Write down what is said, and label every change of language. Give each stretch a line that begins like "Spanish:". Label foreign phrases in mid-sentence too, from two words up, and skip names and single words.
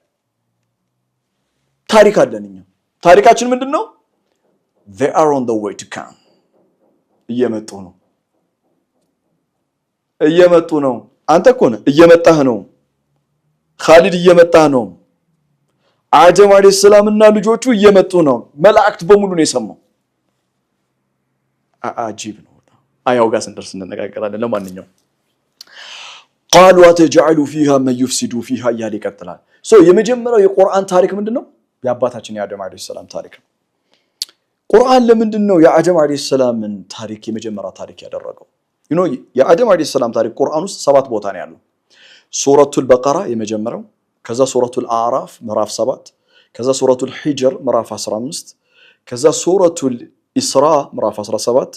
Amharic: ታሪክ አለንኛ ታሪካችን ምንድነው
English: they are on the way to come
Amharic: እየመጡ ነው አንተ እኮ ነህ እየመጣህ ነው ኻሊድ እየመጣህ ነው አደም አለይሂ ሰላምና ልጆቹ እየመጡ ነው። መላእክት በሙሉ ነው የሰማው። አጂብ ነው። አያው ጋር ስንደርስ እንነጋገራለን። ለማንኛውም
Arabic: قالوا أتجعل فيها من يفسد فيها
Amharic: እያለ ይቀጥላል። የመጀመሪያው የቁርአን ታሪክ ምንድነው? የአባታችን የአደም አለይሂ ሰላም ታሪክ ነው። ቁርአን ለምንድነው የአደም አለይሂ ሰላምን ታሪክ የመጀመሪያው ታሪክ ያደረገው? የአደም አለይሂ ሰላም ታሪክ ቁርአን ውስጥ 7 ቦታ ነው ያለው። ሱረቱል በቀራ የመጀመሪያው፣ ከዛ ሱረቱል አዕራፍ ምዕራፍ 7፣ ከዛ ሱረቱል ሂጅር ምዕራፍ 15፣ ከዛ ሱረቱል ኢስራ ምዕራፍ 17፣